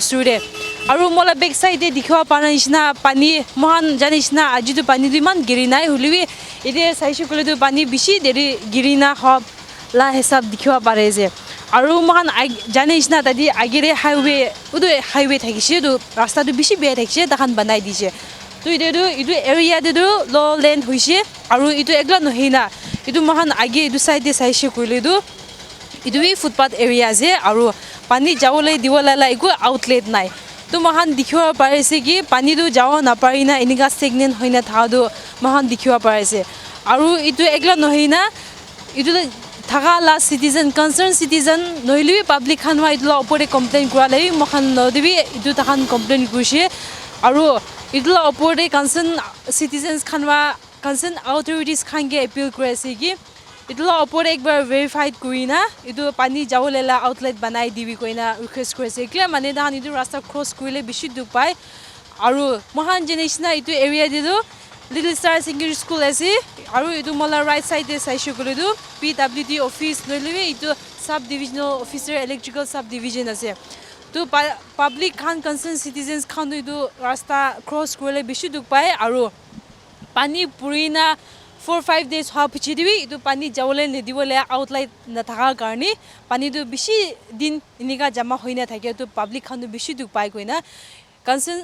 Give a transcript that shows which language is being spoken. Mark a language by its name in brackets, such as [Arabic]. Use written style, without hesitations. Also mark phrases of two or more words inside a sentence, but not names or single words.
[Naga Pidgin] osure aru mola [English] back side [Naga Pidgin] de dikhwa panishna pani mohan janishna ajidu pani du man girinai huliwi ide saishu kole du pani bishi deri girina hob la hesab dikhwa pare je aru mohan janishna tadi agire highway udu highway thakishi du rasta du bishi be thakse dakhan banai dise tu idu area de du [English] low lane [Naga Pidgin] hoise aru idu egla nohina idu mohan age idu side de saishu kole du itu [English] footpath area [Naga Pidgin] je aru pani jawole diwala la ego outlet nai to mahan dikhiwa parese ki pani du jaw na parina iniga stagnant hoina thadu mahan dikhiwa parese aru itu egla nohina itu thaga la [English] citizen concerned citizen [Naga Pidgin] noili public khanwa itu la opore complain kura lai mahan nodibi itu takhan complain kurise aru itu la opore [English] concerned citizens [Naga Pidgin] khanwa [English] concerned authorities [Naga Pidgin] khange appeal kurase ki itla opore ekbar verified kuina itu pani jawlela outlet banai dibi koina request kurase kle mane dan itu rasta cross kuile bishi du pai aru mohan jenishna itu area de do Little Star Secondary School ase aru itu mola [English] right side [Naga Pidgin] de saishu kole du [English] PWD office [Naga Pidgin] noile itu [English] sub divisional officer electrical sub division [Naga Pidgin] ase to public khan [English] concerned citizens [Naga Pidgin] khan itu rasta cross kurele bishi duk pai aru pani purina 4-5 days ha pichidibi itu pani jawole nedibole outlet na thaka karni pani tu bishi din inika jama hoina thake to public khan tu bishi duk pai koina concerned